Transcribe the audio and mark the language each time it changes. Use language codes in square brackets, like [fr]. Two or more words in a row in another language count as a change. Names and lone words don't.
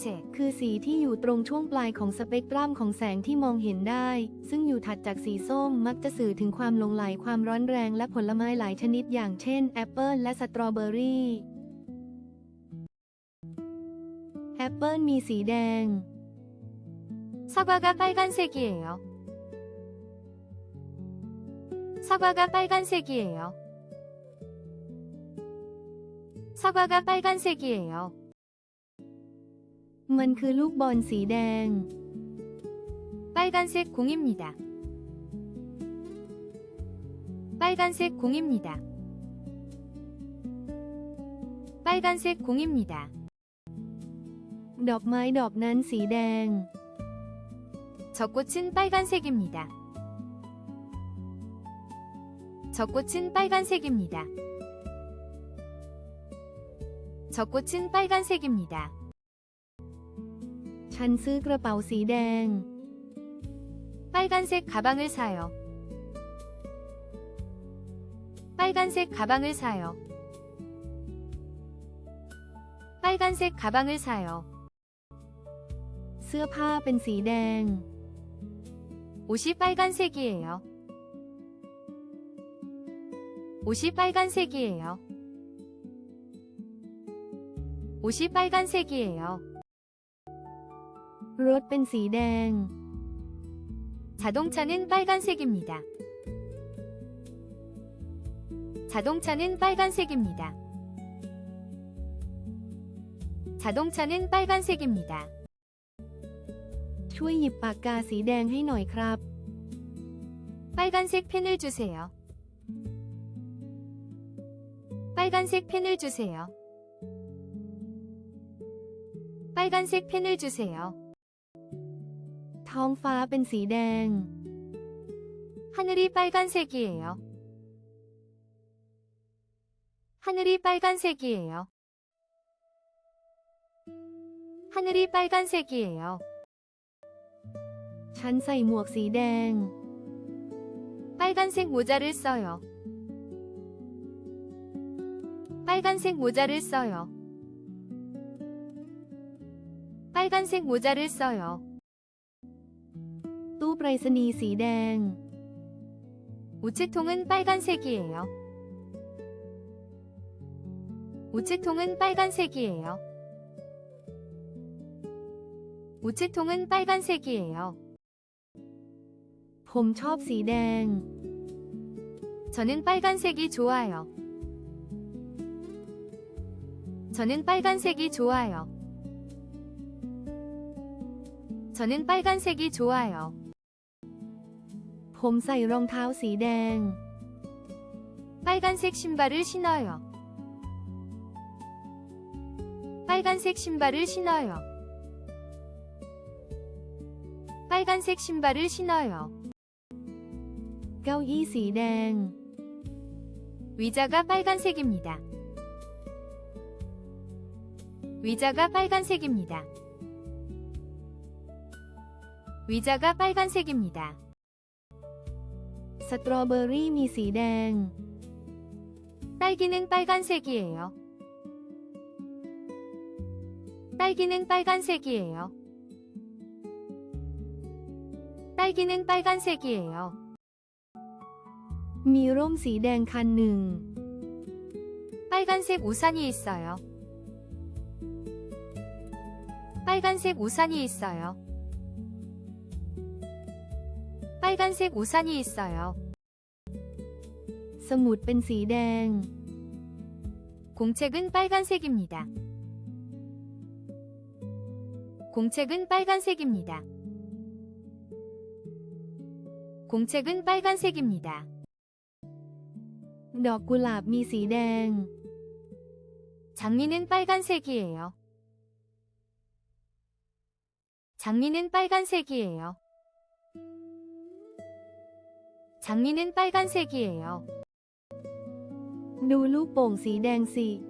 [th] คือสีที่อยู่ตรงช่วงปลายของสเปกตรัมของแสงที่มองเห็นได้ ซึ่งอยู่ถัดจากสีส้มมักจะสื่อถึงความหลงใหลความร้อนแรงและผลไม้หลายชนิดอย่างเช่นแอปเปิลและสตรอเบอรี่แอปเปิลมีสีแดง [ko] 사과가 빨간색이에요. 사과가 빨간색이에요. 사과가 빨간색이에요. [th] มันคือลูกบอลสีแดง [ko] 빨간색 공입니다. 빨간색 공입니다. 빨간색 공입니다. [th] ดอกไม้ดอกนั้นสีแดง [ko] 저 꽃은 빨간색입니다. 저 꽃은 빨간색입니다. 저 꽃은 빨간색입니다. [th] ฉันซื้อกระเป๋าสีแดง [ko] 빨간색 가방을 사요. 빨간색 가방을 사요. 빨간색 가방을 사요. [th] เสื้อผ้าเป็นสีแดง [ko] 옷이 빨간색이에요. 옷이 빨간색이에요. 옷이 빨간색이에요. [th] รถเป็นสีแดง [ko] 자동차는 빨간색입니다. 자동차는 빨간색입니다. 자동차는 빨간색입니다. [th] ช่วยหยิบปากกาสีแดงให้หน่อยครับ [ko] 빨간색 펜을 주세요. 빨간색 펜을 주세요. 빨간색 펜을 주세요. [th] ท้องฟ้าเป็นสีแดง [ko] 하늘이 빨간색이에요. 하늘이 빨간색이에요. 하늘이 빨간색이에요. [th] ฉันใส่หมวกสีแดง [ko] 빨간색 모자를 써요. 빨간색 모자를 써요. 빨간색 모자를 써요. [th] ตู้ไปรษณีย์สีแดง [ko] 우체통은 빨간색이에요. 우체통은 빨간색이에요. 우체통은 빨간색이에요. [th] ผมชอบสีแดง [ko] 저는 빨간색이 좋아요. 저는 빨간색이 좋아요. 저는 빨간색이 좋아요. [th] ผมใส่รองเท้าสีแดง [ko] 빨간색 신발을 신어요. 빨간색 신발을 신어요. 빨간색 신발을 신어요. [th] เก้าอี้สีแดง [ko] 의자가 빨간색입니다. 의자가 빨간색입니다. 의자가 빨간색입니다. [th] สตรอเบอรี่มีสีแดง [ko] 딸기는 빨간색이에요. 딸기는 빨간색이에요. 딸기는 빨간색이에요. [th] มีร่มสีแดงคันหนึ่ง [ko] 빨간색 우산이 있어요. 빨간색 우산이 있어요. 빨간색 우산이 있어요. [th] สมุดเป็นสีแดง [ko] 공책은 빨간색입니다. 공책은 빨간색입니다. 공책은 빨간색입니다. [th] ดอกกุหลาบมีสีแดง [ko] 장미는 빨간색이에요. 장미는 빨간색이에요. 장미는 빨간색이에요. [th] ดูลูกโป่งสีแดงสิ